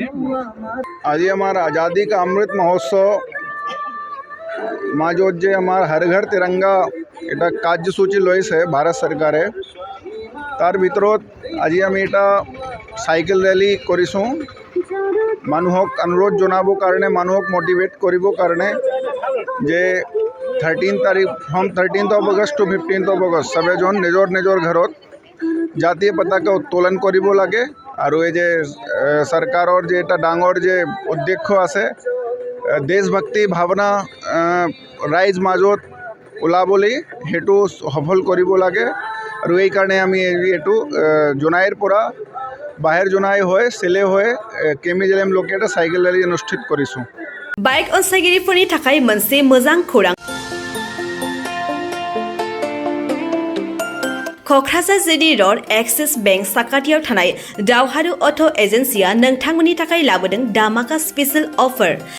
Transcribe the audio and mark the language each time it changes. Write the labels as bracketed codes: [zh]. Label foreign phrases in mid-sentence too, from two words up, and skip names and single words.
[as] আজি আমাৰ আজাদী কা অমৃত মহোৎসৱ মাজত যে আমাৰ হৰ ঘৰ তিৰংগা এটা কাৰ্যসূচী লৈছে ভাৰত চৰকাৰে, তাৰ ভিতৰত আজি আমি এটা [en] cycle rally [as] কৰিছোঁ। মানুহক অনুৰোধ জনাবৰ কাৰণে, মানুহক মটিভেট কৰিবৰ কাৰণে যে [en] 13th August to 15th August [as] সবেজন নিজৰ নিজৰ ঘৰত জাতীয় পতাকা উত্তোলন কৰিব লাগে। আৰু এই যে চৰকাৰৰ যে এটা ডাঙৰ যে উদ্দেশ্য আছে দেশভক্তি ভাৱনা ৰাইজ মাজত ওলাবলৈ, সেইটো সফল কৰিব লাগে। আৰু এই কাৰণে আমি এইটো জোনাইৰ পৰা বাহিৰ জোনাই হৈ চেলে হৈ কেমি জেলেম লোকে এটা [en] cycle rally [as] অনুষ্ঠিত কৰিছোঁ। [brx] बाइक अनसायगिरिफोरनि थाखाय मोनसे मोजां खौरां। क'क्राझार जिडी र'ड एक्सिस बेंक साखाथियाव थानाय दावहारु अट' एजेन्सिया नोंथांमोननि थाखाय लाबोदों धामाका [en] special offer.